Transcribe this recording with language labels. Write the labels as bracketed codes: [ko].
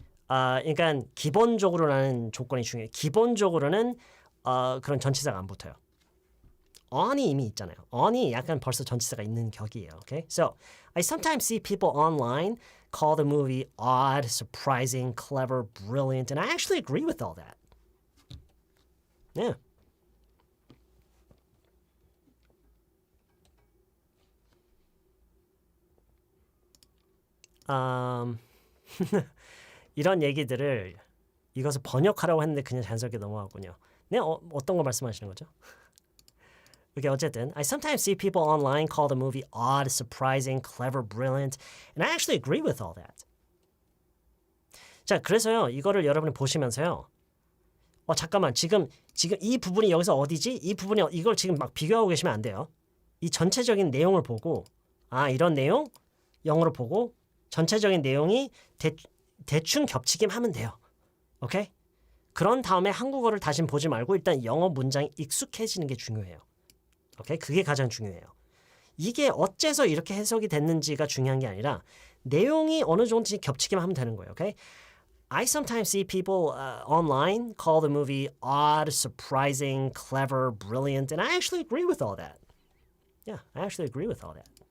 [ko] 그러니까 기본적으로라는 조건이 중요해요. 기본적으로는 그런 전치사가 안 붙어요. on이 이미 있잖아요. on이 약간 벌써 전치사가 있는 격이에요. [en] Okay? So, I sometimes see people online call the movie odd, surprising, clever, brilliant, and I actually agree with all that. Yeah. [ko] 이런 얘기들을 이것을 번역하라고 했는데 그냥 자연스럽게 넘어가군요. 네, 어떤 거 말씀하시는 거죠? [en] Okay, [ko] 어쨌든 [en] I sometimes see people online call the movie odd, surprising, clever, brilliant, and I actually agree with all that. [ko] 자, 그래서요. 이거를 여러분이 보시면서요. 잠깐만. 지금 이 부분이 여기서 어디지? 이 부분이 이걸 지금 막 비교하고 계시면 안 돼요. 이 전체적인 내용을 보고 이런 내용 영어로 보고 전체적인 내용이 대충 겹치기만 하면 돼요. 오케이? 그런 다음에 한국어를 다시 보지 말고 일단 영어 문장이 익숙해지는 게 중요해요. 오케이? 그게 가장 중요해요. 이게 어째서 이렇게 해석이 됐는지가 중요한 게 아니라 내용이 어느 정도 겹치기만 하면 되는 거예요. 오케이? [en] I sometimes see people online call the movie odd, surprising, clever, brilliant, and I actually agree with all that. Yeah, I actually agree with all that.